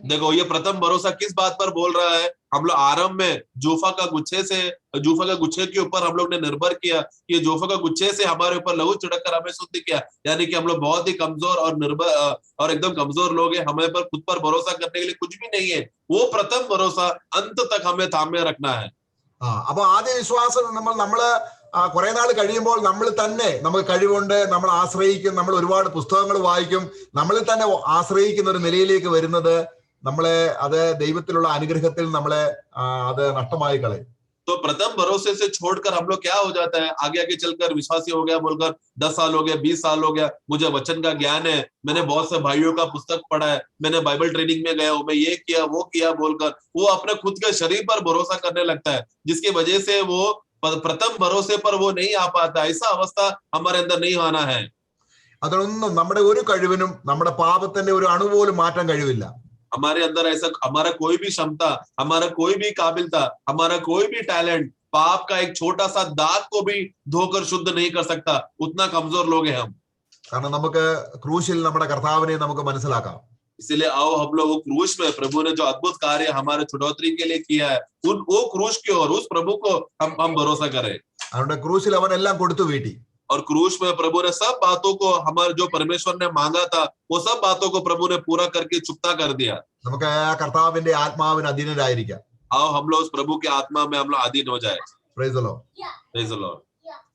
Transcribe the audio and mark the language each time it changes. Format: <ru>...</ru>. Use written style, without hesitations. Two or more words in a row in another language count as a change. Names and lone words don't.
<hi>देखो ये प्रथम भरोसा किस बात पर बोल रहा है. हम लोग आरंभ में जूफा का गुच्छे के ऊपर हम लोग ने निर्भर किया. ये जूफा का गुच्छे से हमारे ऊपर लहू छिड़क कर हमें शुद्ध किया. यानी कि हम लोग बहुत ही कमजोर और निर्भर और एकदम कमजोर लोग हैं. हमें पर खुद पर भरोसा करने के लिए कुछ भी नहीं है. वो प्रथम भरोसा अंत तक हमें थामे रखना है.</hi> <ml>അപ്പൊ ആദ്യ വിശ്വാസം നമ്മള് കുറെ നാൾ കഴിയുമ്പോൾ നമ്മൾ തന്നെ നമുക്ക് കഴിവുണ്ട്, നമ്മൾ ആശ്രയിക്കും, നമ്മൾ ഒരുപാട് പുസ്തകങ്ങൾ വായിക്കും, നമ്മളിൽ തന്നെ ആശ്രയിക്കുന്ന ഒരു നിലയിലേക്ക് വരുന്നത് നമ്മളെ അത് ദൈവത്തിലുള്ള അനുഗ്രഹത്തിൽ നമ്മളെ അത് നഷ്ടമായി കളയും.</ml> <hi>तो प्रथम भरोसे से छोड़कर हम लोग क्या हो जाता है, आगे आगे चलकर विश्वासी हो गया बोलकर 10 साल हो गया, 20 साल हो गया, मुझे वचन का ज्ञान है, मैंने बहुत से भाइयों का पुस्तक पढ़ा है, मैंने</hi> <en>Bible training</en> <hi>में गया हूं, मैं ये किया वो किया बोलकर वो अपने खुद के शरीर पर भरोसा करने लगता है, जिसकी वजह से वो प्रथम भरोसे पर वो नहीं आ पाता. ऐसा अवस्था हमारे अंदर नहीं आना है.</hi> <ml>അതൊന്നും നമ്മുടെ ഒരു കഴിവിനും നമ്മുടെ പാപത്തിന്റെ ഒരു അണു പോലും മാറ്റാൻ കഴിവില്ല.</ml> <hi>हमारे अंदर ऐसा हमारा कोई भी क्षमता, हमारा कोई भी काबिलता, हमारा कोई भी टैलेंट पाप का एक छोटा सा दाग को भी धोकर शुद्ध नहीं कर सकता. उतना कमजोर लोग हैं हम.</hi> <ml>കാരണം നമുക്ക് ക്രൂശിൽ നമ്മുടെ കർത്താവിനെ നമുക്ക് മനസ്സിലാക്കാം.</ml> <hi>इसीलिए आओ हम लोग वो क्रूस में प्रभु ने जो अद्भुत कार्य हमारे छुटौती के लिए किया है, वो क्रूस की और उस प्रभु को हम भरोसा करें.</hi> <ml>അതുകൊണ്ട് ക്രൂശിൽ അവൻ എല്ലാം കൊടുത്തു വീട്ടി.</ml> <hi>और क्रूस में प्रभु ने सब बातों को, हमारे जो परमेश्वर ने मांगा था वो सब बातों को प्रभु ने पूरा करके चुकता कर दिया.</hi> <ml>നമുക്ക് ആ കർത്താവിന്റെ ആത്മാവിന് അധീനരായിരിക്കാം.</ml> <hi>आओ हम लोग उस प्रभु के आत्मा में हम लोग अधीन हो जाए.</hi> <en>Praise the Lord. Praise the Lord.</en>